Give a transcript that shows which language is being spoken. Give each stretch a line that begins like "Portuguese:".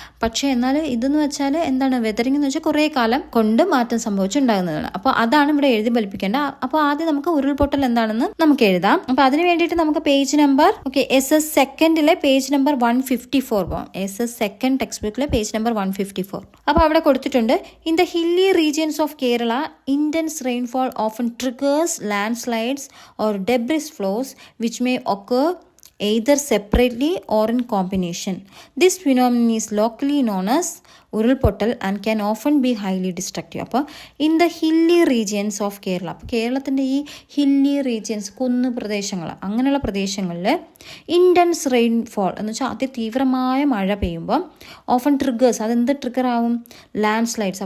Malayalam: പക്ഷേ എന്നാൽ ഇതെന്ന് വെച്ചാൽ എന്താണ്, വെതറിങ് എന്ന് വെച്ചാൽ കുറേ കാലം കൊണ്ട് മാറ്റം സംഭവിച്ചുണ്ടാകുന്നതാണ്. അപ്പോൾ അതാണ് ഇവിടെ എഴുതി ഫലിപ്പിക്കേണ്ട. അപ്പോൾ ആദ്യം നമുക്ക് ഉരുൾപൊട്ടൽ എന്താണെന്ന് നമുക്ക് എഴുതാം. അപ്പോൾ അതിന് വേണ്ടിയിട്ട് നമുക്ക് page number SS സെക്കൻഡിലെ page number 154 പോകാം. SS സെക്കൻഡ് ടെക്സ്റ്റ് ബുക്കിലെ പേജ് നമ്പർ 154. അപ്പോൾ അവിടെ കൊടുത്തിട്ടുണ്ട്,
English: In the hilly regions of Kerala intense rainfall often triggers landslides or debris flows which may occur either separately or in combination. This phenomenon is locally known as ഉരുൾപൊട്ടൽ and can often be highly destructive.
Malayalam: അപ്പോൾ
English: in the hilly regions of Kerala,
Malayalam: അപ്പോൾ കേരളത്തിൻ്റെ ഈ hilly regions, കുന്ന് പ്രദേശങ്ങൾ, അങ്ങനെയുള്ള പ്രദേശങ്ങളിൽ intense rainfall എന്ന് വെച്ചാൽ അതിതീവ്രമായ മഴ പെയ്യുമ്പോൾ ഓഫൺ ട്രിഗേഴ്സ്, അതെന്ത് ട്രിഗർ ആവും? Land slides.